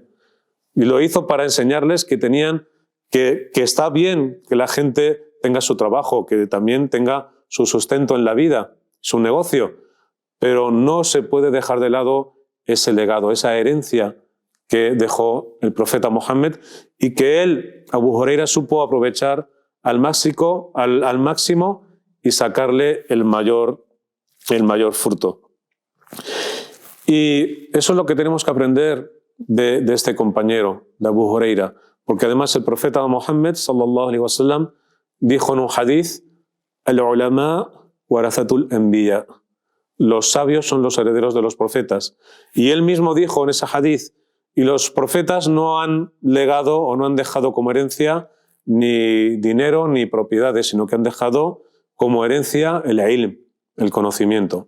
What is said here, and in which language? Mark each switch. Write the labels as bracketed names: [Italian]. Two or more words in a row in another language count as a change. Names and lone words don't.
[Spanish] Y lo hizo para enseñarles que está bien que la gente tenga su trabajo, que también tenga su sustento en la vida, su negocio, pero no se puede dejar de lado ese legado, esa herencia que dejó el profeta Mohammed y que él, Abu Huraira, supo aprovechar al máximo y sacarle el mayor fruto. Y eso es lo que tenemos que aprender de este compañero, de Abu Huraira, porque además el profeta Mohammed [Arabic] صلى الله عليه وسلم [Spanish] dijo en un hadith: [Arabic] العلماء ورثة الأنبياء, [Spanish] los sabios son los herederos de los profetas. Y él mismo dijo en ese hadith: y los profetas no han legado o no han dejado como herencia ni dinero ni propiedades, sino que han dejado como herencia el ilm, el conocimiento.